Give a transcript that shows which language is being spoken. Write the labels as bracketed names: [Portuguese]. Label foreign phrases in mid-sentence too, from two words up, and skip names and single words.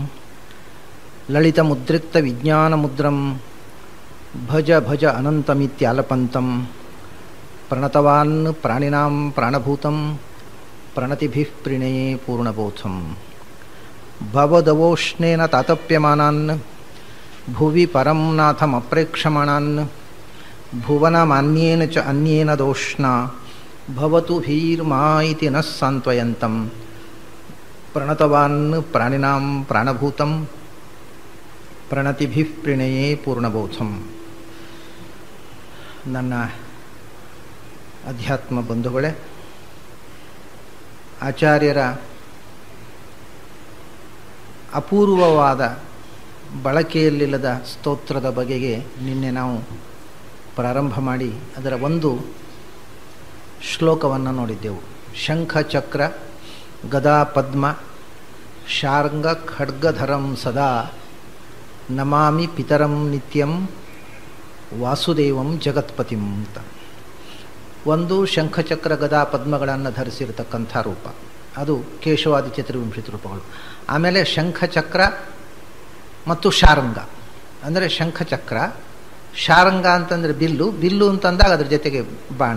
[Sanskrit] ಲಲಿತಮುದ್ರಿಕ್ತವಿಜ್ಞಾನಮುದ್ರಂ ಭಜ ಭಜ ಅನಂತಮಿತ್ಯಾಲಪಂತಂ ಪ್ರಣತವಾನ್ ಪ್ರಾಣಿನಾಂ ಪ್ರಾಣಭೂತಂ ಪ್ರಣತಿಭಿಃ ಪ್ರಣಯೇ ಪೂರ್ಣಬೋಧಂ ಭವದವೋಷ್ಣೇನ ತಾತಪ್ಯಮಾನಾನ್ ಭುವಿ ಪರಂ ನಾಥಮಪ್ರೇಕ್ಷಮಾಣಾನ್ ಭುವನಮಾನ್ಯೇನ ಚ ಅನ್ಯೇನ ದೋಷ್ಣ ಭವತು ಭೀರ್ಮಾ ಇತಿ ನಃ ಸಾಂತ್ವಯಂತಂ ಪ್ರಣತವಾನ್ ಪ್ರಾಣಿನಾಂ ಪ್ರಾಣಭೂತಂ ಪ್ರಣತಿಭಿಃ ಪ್ರಣಯೇ ಪೂರ್ಣಬೋಧಂ. [Kannada] ನನ್ನ ಅಧ್ಯಾತ್ಮ ಬಂಧುಗಳೇ, ಆಚಾರ್ಯರ ಅಪೂರ್ವವಾದ ಬಳಕೆಯಲ್ಲಿಲ್ಲದ ಸ್ತೋತ್ರದ ಬಗೆಗೆ ನಿನ್ನೆ ನಾವು ಪ್ರಾರಂಭ ಮಾಡಿ ಅದರ ಒಂದು ಶ್ಲೋಕವನ್ನು ನೋಡಿದ್ದೆವು. [Sanskrit] ಶಂಖ ಚಕ್ರ ಗದಾ ಪದ್ಮ ಶಾರ್ಂಗ ಖಡ್ಗಧರಂ ಸದಾ ನಮಾಮಿ ಪಿತರಂ ನಿತ್ಯಂ ವಾಸುದೇವಂ ಜಗತ್ಪತಿಂ ಅಂತ. [Kannada] ಒಂದು ಶಂಖಚಕ್ರ ಗದಾ ಪದ್ಮಗಳನ್ನು ಧರಿಸಿರತಕ್ಕಂಥ ರೂಪ, ಅದು ಕೇಶವಾದಿ ಚತುರ್ವಿಂಶತಿ ರೂಪಗಳು. ಆಮೇಲೆ ಶಂಖಚಕ್ರ ಮತ್ತು ಶಾರಂಗ, ಅಂದರೆ ಶಂಖಚಕ್ರ, ಶಾರಂಗ ಅಂತಂದರೆ ಬಿಲ್ಲು, ಬಿಲ್ಲು ಅಂತಂದಾಗ ಅದರ ಜೊತೆಗೆ ಬಾಣ.